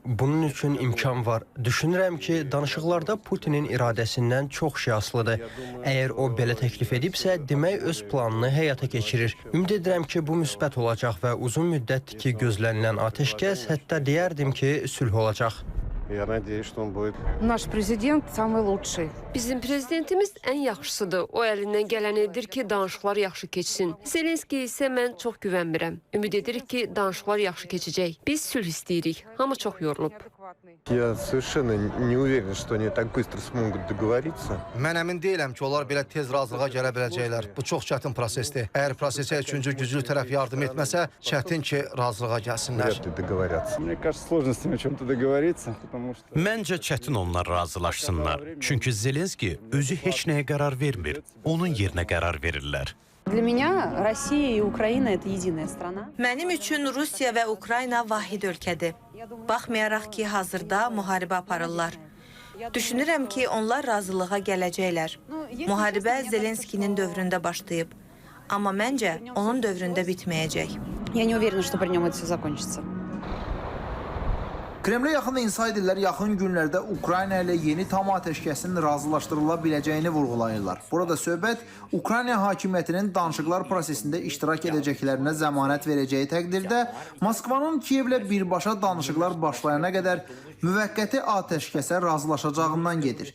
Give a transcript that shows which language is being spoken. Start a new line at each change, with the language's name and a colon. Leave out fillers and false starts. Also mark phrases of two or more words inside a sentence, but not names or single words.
Azerbaijani: Bunun üçün imkan var. Düşünürəm ki, danışıqlarda Putinin iradəsindən çox şey asılıdır. Əgər o belə təklif edibsə, demək öz planını həyata keçirir. Ümid edirəm ki, bu müsbət olacaq və uzun müddətdir ki, gözlənilən atəşkəs, hətta deyərdim ki, sülh olacaq.
Russian: Наш президент самый лучший.
Azerbaijani: Bizim prezidentimiz ən yaxşısıdır. O əlindən gələn edir ki, danışıqlar yaxşı keçsin. Zelenskiy isə mən çox güvənmirəm. Ümid edirik ki, danışıqlar yaxşı keçəcək. Biz sülh istəyirik. Hamı çox yorulub.
Russian: Я совершенно не уверен, что они так быстро смогут договориться.
Azerbaijani: Mən əmin deyiləm ki, onlar belə tez razılığa gələ biləcəklər. Bu çox çətin prosesdir. Əgər prosesə üçüncü güclü tərəf yardım etməsə, çətin ki, razılığa gəlsinlər.
Russian: Вряд ли договорятся. Мне кажется, сложно с ними о чем-то договориться, потому что...
Azerbaijani: Məncə çətin onlar razılaşsınlar. Çünki Zelenskiy özü heç nəyə qərar vermir. Onun yerinə qərar verirlər.
Russian: Для меня Россия и Украина это единая страна.
Azerbaijani: Mənim üçün Rusiya və Ukrayna vahid ölkədir. Baxmayaraq ki, hazırda müharibə aparırlar. Düşünürəm ki, onlar razılığa gələcəklər. Müharibə Zelenskinin dövründə başlayıb. Amma məncə onun dövründə bitməyəcək.
Russian: Я не уверена, что при нем это все закончится.
Azerbaijani: Kremlə yaxın insiderlər yaxın günlərdə Ukrayna ilə yeni tam atəşkəsin razılaşdırıla biləcəyini vurğulayırlar. Burada söhbət Ukrayna hakimiyyətinin danışıqlar prosesində iştirak edəcəklərinə zəmanət verəcəyi təqdirdə Moskvanın Kiyevlə birbaşa danışıqlar başlayana qədər müvəqqəti atəşkəsə razılaşacağından gedir.